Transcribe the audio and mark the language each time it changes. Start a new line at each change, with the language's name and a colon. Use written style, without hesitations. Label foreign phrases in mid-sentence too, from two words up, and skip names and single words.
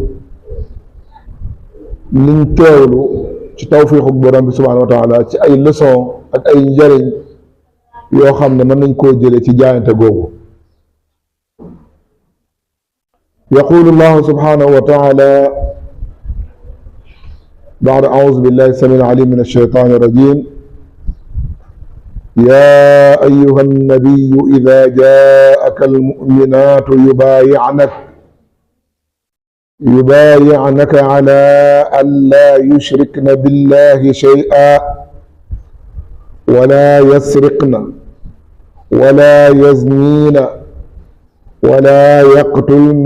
Wolof: niñ teewlu ci tawfiixu borom bi
Arabic: سبحانه وتعالى
Wolof: ci ay leçon ak ay njariñ yoo xam ne mën nañ koo jële ci jaayante googu.
Arabic: يقول الله سبحانه وتعالى بعد أعوذ بالله السميع العليم من الشيطان الرجيم يا أيها النبي إذا جاءك المؤمنات يبايعنك على أن لا يشركن بالله شيئا ولا يسرقن ولا يزنين ولا يقتلن